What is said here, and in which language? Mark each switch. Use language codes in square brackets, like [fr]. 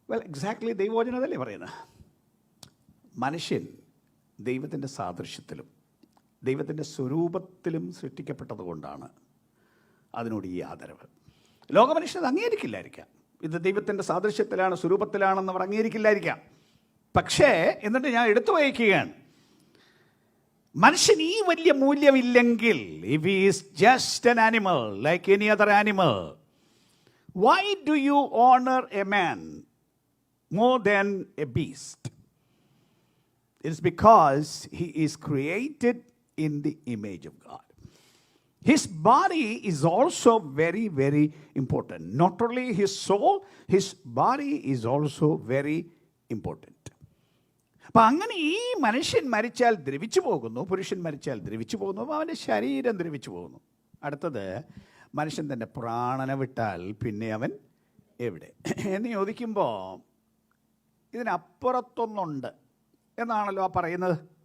[ml] Exactly ദൈവവചനം അതല്ലേ പറയുന്നത്? മനുഷ്യൻ ദൈവത്തിൻ്റെ സാദൃശ്യത്തിലും ദൈവത്തിൻ്റെ സ്വരൂപത്തിലും സൃഷ്ടിക്കപ്പെട്ടതുകൊണ്ടാണ് അതിനോട് ഈ ആദരവ്. ലോകമനുഷ്യനത് അംഗീകരിക്കില്ലായിരിക്കാം. ഇത് ദൈവത്തിൻ്റെ സാദൃശ്യത്തിലാണ്, സ്വരൂപത്തിലാണെന്ന് അവർ അംഗീകരിക്കില്ലായിരിക്കാം. പക്ഷേ എന്നിട്ട് ഞാൻ എടുത്തു വയ്ക്കുകയാണ്, മനുഷ്യൻ ഈ വലിയ മൂല്യമില്ലെങ്കിൽ, [en] If he is just an animal like any other animal, why do you honor a man more than a beast? It is because he is created in the image of God. His body is also very, very important. Not only his soul, his body is also very important. [ml] അപ്പം അങ്ങനെ ഈ മനുഷ്യൻ മരിച്ചാൽ ദ്രവിച്ചു പോകുന്നു, പുരുഷൻ മരിച്ചാൽ ദ്രവിച്ചു പോകുന്നു, അപ്പോൾ അവൻ്റെ ശരീരം ദ്രവിച്ചു പോകുന്നു. അടുത്തത്, മനുഷ്യൻ തൻ്റെ പ്രാണനെ വിട്ടാൽ പിന്നെ അവൻ എവിടെ എന്ന് ചോദിക്കുമ്പോൾ ഇതിനപ്പുറത്തൊന്നുണ്ട് എന്നാണല്ലോ ആ പറയുന്നത്.